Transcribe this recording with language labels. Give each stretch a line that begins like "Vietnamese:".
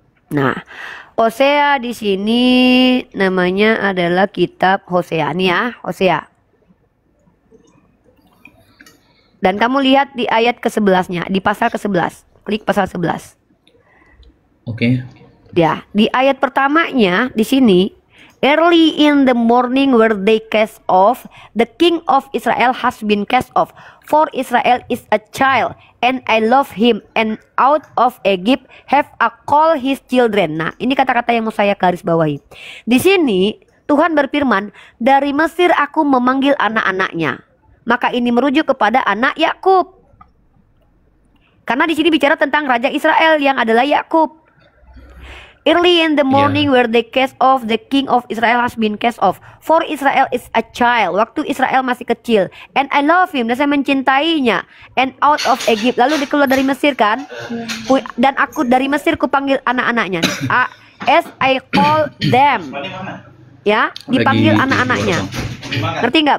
Indonesian: Nah, Hosea di sini namanya adalah kitab Hosea. Nih ya, Hosea. Dan kamu lihat di ayat ke-11-nya, di pasal ke-11. Klik pasal 11. Oke.
English: Ya, di ayat pertamanya di sini, early in the morning were they cast off, the king of Israel has been cast off. For Israel is a child, and I love him, and out of Egypt have I called his children.
Indonesian: Nah, ini kata-kata yang mau saya garis bawahi. Di sini Tuhan berfirman, dari Mesir aku memanggil anak-anaknya. Maka ini merujuk kepada anak Yakub. Karena di sini bicara tentang Raja Israel yang adalah Yakub.
English: Early in the morning where they cast off, the king of Israel has been cast off. For Israel is a child.
Indonesian: Waktu Israel masih kecil. And I love him. Dan saya mencintainya. And out of Egypt. Lalu dia keluar dari Mesir kan. Dan aku dari Mesir kupanggil anak-anaknya. As I call them. Ya, dipanggil anak-anaknya. Ngerti nggak?